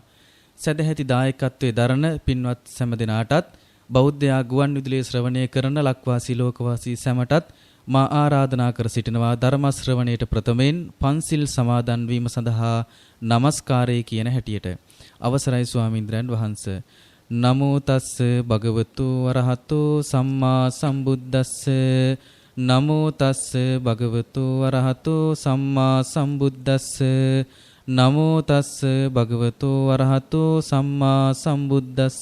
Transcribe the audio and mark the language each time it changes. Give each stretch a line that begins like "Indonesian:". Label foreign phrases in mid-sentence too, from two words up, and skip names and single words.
Sinhala: සදැහැති දායකත්වයේ දරන පින්වත් සෑම දෙනාටත් බෞද්ධ ගුවන්විදුලියේ ශ්‍රවණය කරන ලක්වාසී ලෝකවාසී සැමටත් මා ආරාධනා කර සිටිනවා ධර්ම ශ්‍රවණයට ප්‍රථමයෙන් පන්සිල් සමාදන් වීම සඳහා নমස්කාරය කියන හැටියට. අවසරයි ස්වාමීන්ද්‍රයන් වහන්සේ.
Pali: නමෝ තස්ස භගවතු වරහතෝ සම්මා සම්බුද්දස්ස. නමෝ තස්ස භගවතු වරහතෝ සම්මා සම්බුද්දස්ස. නමෝ තස්ස භගවතු වරහතෝ සම්මා සම්බුද්දස්ස.